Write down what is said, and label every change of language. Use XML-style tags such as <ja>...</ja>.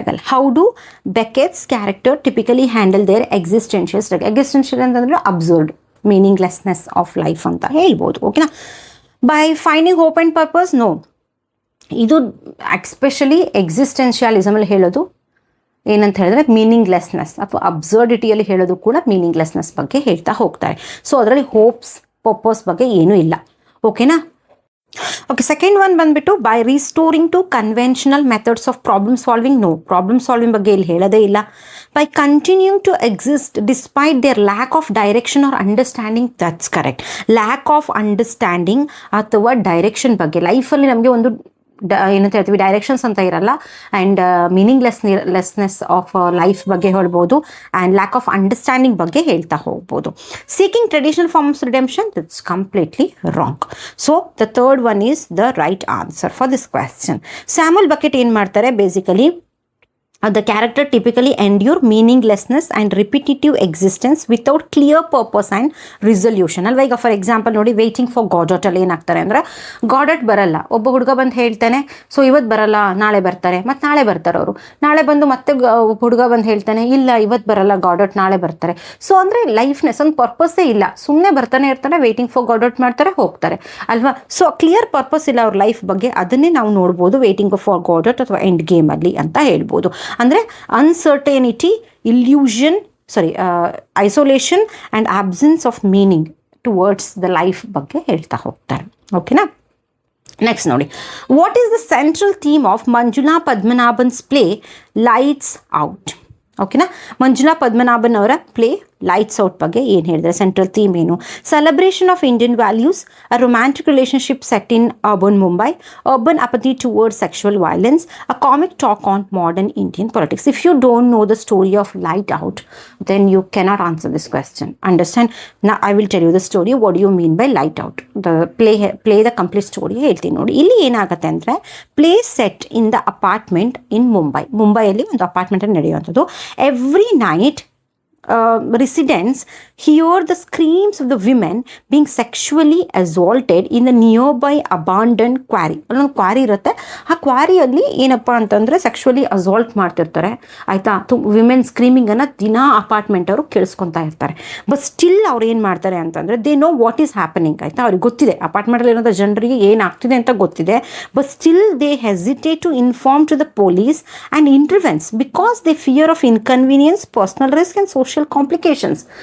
<en>How do Beckett's character typically handle their existential struggle?</en> <kn>Existential ಅಂತಂದ್ರೆ absurd, meaninglessness of life ಅಂತ ಹೇಳ್ಬೋದು. ಓಕೆನಾ.</kn> <en>By finding hope and purpose? No.</en> <kn>ಇದು especially ಎಕ್ಸಿಸ್ಟೆನ್ಷಿಯಲಿಸಮಲ್ಲಿ ಹೇಳೋದು ಏನಂತ ಹೇಳಿದ್ರೆ ಮೀನಿಂಗ್ಲೆಸ್ನೆಸ್ ಅಥವಾ ಅಬ್ಸರ್ಡಿಟಿಯಲ್ಲಿ ಹೇಳೋದು ಕೂಡ ಮೀನಿಂಗ್ಲೆಸ್ನೆಸ್ ಬಗ್ಗೆ ಹೇಳ್ತಾ ಹೋಗ್ತಾರೆ. ಸೊ ಅದರಲ್ಲಿ ಹೋಪ್ಸ್ ಪರ್ಪಸ್ ಬಗ್ಗೆ ಏನೂ ಇಲ್ಲ. ಓಕೆನಾ.</kn> <en>Okay, second one ಬಂದ್ಬಿಟ್ಟು by restoring to conventional methods of problem solving. No,</en> <kn>problem solving ಬಗ್ಗೆ ಇಲ್ಲಿ ಹೇಳೋದೇ ಇಲ್ಲ.</kn> <en>By continuing to exist despite their lack of direction or understanding. That's correct.</en> <kn>Lack of understanding ಅಥವಾ ಡೈರೆಕ್ಷನ್ ಬಗ್ಗೆ, ಲೈಫಲ್ಲಿ ನಮಗೆ ಒಂದು ಏನಂತ ಹೇಳ್ತೀವಿ, ಡೈರೆಕ್ಷನ್ಸ್ ಅಂತ ಇರಲ್ಲ. ಆ್ಯಂಡ್ ಲೆಸ್ನೆಸ್ ಆಫ್ ಲೈಫ್ ಬಗ್ಗೆ ಹೇಳ್ಬೋದು.</kn> <en>and lack of understanding</en> <kn>ಬಗ್ಗೆ ಹೇಳ್ತಾ ಹೋಗ್ಬೋದು.</kn> <en>Seeking traditional forms redemption, that's completely wrong. So the third one is the right answer for this question. Samuel Beckett</en> <kn>ಏನು ಮಾಡ್ತಾರೆ,</kn> <en>Basically the character typically endure meaninglessness and repetitive existence without clear purpose and resolution.</en> <kn>ಅಲ್ವಾ, ಈಗ for example ನೋಡಿ, waiting for ಗಾಡಟ್ ಅಲ್ಲಿ ಏನಾಗ್ತಾರೆ ಅಂದರೆ, ಗಾಡಟ್ ಬರಲ್ಲ, ಒಬ್ಬ ಹುಡುಗ ಬಂದು ಹೇಳ್ತಾನೆ, ಸೊ ಇವತ್ತು ಬರಲ್ಲ ನಾಳೆ ಬರ್ತಾರೆ, ಮತ್ತು ನಾಳೆ ಬರ್ತಾರೆ ಅವರು. ನಾಳೆ ಬಂದು ಮತ್ತೆ ಹುಡುಗ ಬಂದು ಹೇಳ್ತಾನೆ, ಇಲ್ಲ ಇವತ್ತು ಬರಲ್ಲ ಗಾಡಟ್, ನಾಳೆ ಬರ್ತಾರೆ. ಸೊ ಅಂದರೆ ಲೈಫ್ನೆಸ್ ಒಂದು ಪರ್ಪಸ್ಸೇ ಇಲ್ಲ, ಸುಮ್ಮನೆ ಬರ್ತಾನೆ ಇರ್ತಾರೆ, ವೇಟಿಂಗ್ ಫಾರ್ ಗಾಡಟ್ ಮಾಡ್ತಾರೆ, ಹೋಗ್ತಾರೆ ಅಲ್ವಾ. ಸೊ ಕ್ಲಿಯರ್ ಪರ್ಪಸ್ ಇಲ್ಲ ಅವ್ರ ಲೈಫ್ ಬಗ್ಗೆ, ಅದನ್ನೇ ನಾವು ನೋಡ್ಬೋದು ವೇಟಿಂಗ್ ಫಾರ್ ಗಾಡಟ್ ಅಥವಾ ಎಂಡ್ ಗೇಮಲ್ಲಿ ಅಂತ ಹೇಳ್ಬೋದು.</kn> <en>ಅಂದರೆ uncertainty, illusion, isolation and absence of meaning towards the life</en> <kn>ಬಗ್ಗೆ ಹೇಳ್ತಾ ಹೋಗ್ತಾರೆ.</kn> <en>ಓಕೆನಾ. ನೆಕ್ಸ್ಟ್ ನೋಡಿ, what is the central theme of Manjula Padmanabhan's play lights out? ಓಕೆನಾ.</en> <kn>ಮಂಜುಳಾ ಪದ್ಮನಾಭನ್ ಅವರ ಪ್ಲೇ ಲೈಟ್ಸ್ ಔಟ್ ಬಗ್ಗೆ ಏನು ಹೇಳಿದ್ರೆ, ಸೆಂಟ್ರಲ್ ಥೀಮ್ ಏನು?</kn> <en>Celebration of Indian values, a romantic relationship set in urban Mumbai, urban apathy towards sexual violence, a comic take on modern Indian politics. If you don't know the story of light out, then you cannot answer this question. Understand? Now I will tell you the story. What do you mean by light out? The play the complete story</en> <kn>ಹೇಳ್ತೀನಿ ನೋಡಿ. ಇಲ್ಲಿ ಏನಾಗುತ್ತೆ ಅಂದರೆ, play set in the apartment in ಮುಂಬೈಯಲ್ಲಿ ಒಂದು ಅಪಾರ್ಟ್ಮೆಂಟಲ್ಲಿ ನಡೆಯುವಂಥದ್ದು.</kn> <en>Every night residents hear the screams of the women being sexually assaulted in the nearby abandoned quarry.</en> <kn>ಅಲ್ಲೊಂದು quarry ಇರುತ್ತೆ, ಆ ಕ್ವಾರಿಯಲ್ಲಿ ಏನಪ್ಪ ಅಂತಂದರೆ ಸೆಕ್ಷುವಲಿ ಅಸಾಲ್ಟ್ ಮಾಡ್ತಿರ್ತಾರೆ, ಆಯಿತಾ. ವಿಮೆನ್ ಸ್ಕ್ರೀಮಿಂಗನ್ನು ದಿನಾ ಅಪಾರ್ಟ್ಮೆಂಟ್ ಅವರು ಕೇಳಿಸ್ಕೊತಾ ಇರ್ತಾರೆ. ಬಟ್ ಸ್ಟಿಲ್ ಅವ್ರು ಏನು ಮಾಡ್ತಾರೆ ಅಂತಂದರೆ,</kn> <en>they know what is happening,</en> <kn>ಆಯಿತಾ. ಅವ್ರಿಗೆ ಗೊತ್ತಿದೆ ಅಪಾರ್ಟ್ಮೆಂಟಲ್ಲಿ ಇರೋಂಥ ಜನರಿಗೆ ಏನಾಗ್ತಿದೆ ಅಂತ ಗೊತ್ತಿದೆ.</kn> <en>But still they hesitate to inform to the police and intervenes because they fear of inconvenience, personal risk and social complications.</en>